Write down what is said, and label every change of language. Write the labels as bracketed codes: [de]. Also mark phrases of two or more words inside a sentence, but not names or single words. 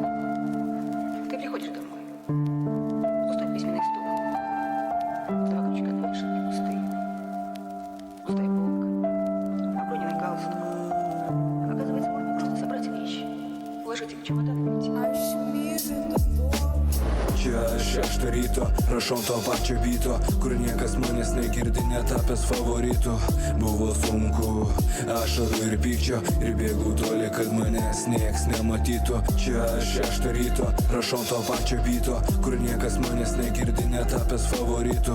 [ru] Ты приходишь домой, пустой письменный стол, два крючка на вешалке пустые, пустая полка, оброненный галстук. Оказывается, можно просто собрать вещи, уложить их в чемодан и уйти. [lt] Čia aš tą ryto, rašau to pačio byto, kur niekas manęs negirdi, netapęs favoritų. Buvo sunku, ašarų ir pykčio, ir bėgau toli, kad manęs nieks nematytų. Čia aš tą ryto, rašau to pačio byto, kur niekas manęs negirdi, netapęs favoritų.